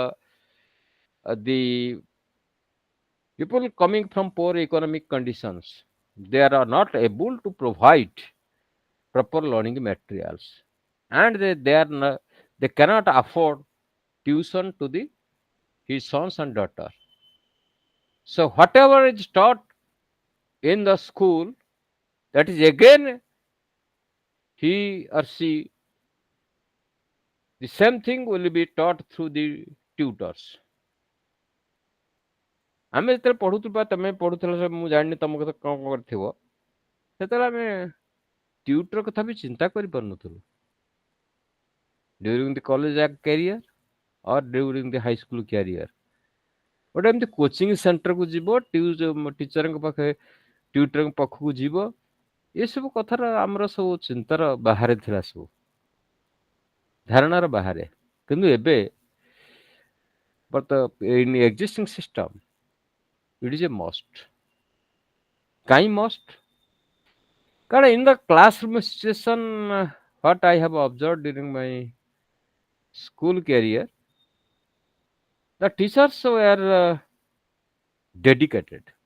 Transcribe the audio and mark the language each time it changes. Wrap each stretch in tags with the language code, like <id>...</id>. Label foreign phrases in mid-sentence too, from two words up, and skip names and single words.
<en>the people coming from poor economic conditions, they are not able to provide proper learning materials, and they cannot afford tuition to the his sons and daughter. So whatever is taught in the school, that is again he or she, the same thing will be taught through the tutors.</en> <or>ଆମେ ଯେତେବେଳେ ପଢୁଥିବା, ତମେ ପଢୁଥିଲ, ମୁଁ ଜାଣିନି ତମ କଥା କଣ କରିଥିବ, ସେତେବେଳେ ଆମେ ଟ୍ୟୁଟର କଥା ବି ଚିନ୍ତା କରିପାରୁନଥିଲୁ</or> <en>during the college career or during the high school career.</en> <or>ଗୋଟେ ଏମିତି</or> <en>coaching centre</en> <or>ଯିବ, ଟିଚରଙ୍କ ପାଖେ ଟ୍ୟୁଟରଙ୍କ ପାଖକୁ ଯିବ, ଏସବୁ କଥାର ଆମର ସବୁ ଚିନ୍ତାର ବାହାରେ ଥିଲା, ସବୁ ଧାରଣାର ବାହାରେ. କିନ୍ତୁ ଏବେ</or> <en>but in existing system it is a must.</en> <or>କାଇଁ must?</or> <en>କାରଣ in the classroom situation, what I have observed during my school career, the teachers were dedicated.</en>